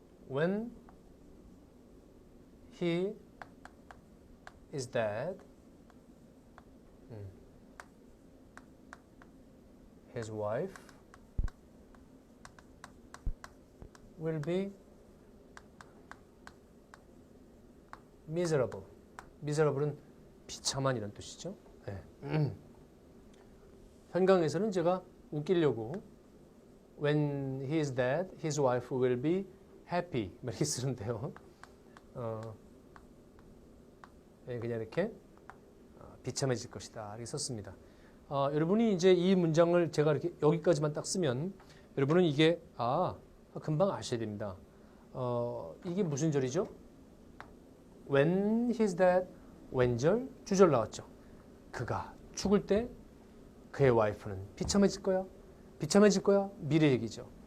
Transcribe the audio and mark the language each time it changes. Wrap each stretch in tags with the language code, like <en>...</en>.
<en>When he is dead, his wife will be miserable.</en> <ko>miserable은 비참한 이런 뜻이죠. 네. 현강에서는 제가 웃기려고 when he is dead, his wife will be happy 이렇게 쓰는데요. 그냥 이렇게 비참해질 것이다 이렇게 썼습니다. 여러분이 이제 이 문장을 제가 이렇게 여기까지만 딱 쓰면 여러분은 이게 금방 아셔야 됩니다. 이게 무슨 절이죠? When he's dead, 웬절 주절 나왔죠. 그가 죽을 때 그의 와이프는 비참해질 거야. 비참해질 거야. 미래 얘기죠.</ko>